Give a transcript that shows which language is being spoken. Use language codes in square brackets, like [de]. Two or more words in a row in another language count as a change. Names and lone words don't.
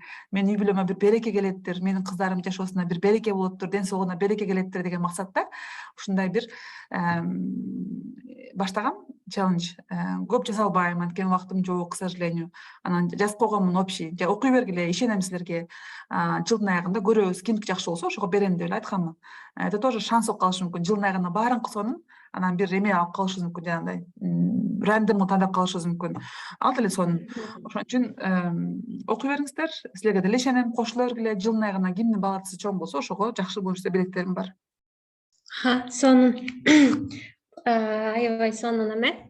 [ky] Менин үй бүлөмө бир береке келеттир, менин кыздарым жашоосуна бир береке болоттур, ден соолугуна береке келеттир деген максатта ушундай бир баштагам челлендж. Көп жасай албайм, анткени убактым жок, [ru] к сожалению. [ky] Анан жазып койгонмун общий. Окуй бергиле, ишенем силерге. Жылдын аягында көрөбүз, кимдики жакшы болсо ошого берем деп эле айтканмын. [ru] Это тоже шанс [ky] болуп калышы мүмкүн. Жылдын аягында баарын сонун, анан бир эме алып калышыбыз мүмкүн, жанагындай рандомго тандап калышыбыз мүмкүн. Ал деле сонун. Ошон үчүн окуй бериңиздер, силерге деле ишенем, кошуло бергиле. Жылдын аягына кимдин балатысы чоң болсо, ошого жакшы буюрса билеттерим бар. Сонун. Аябай сонун эме.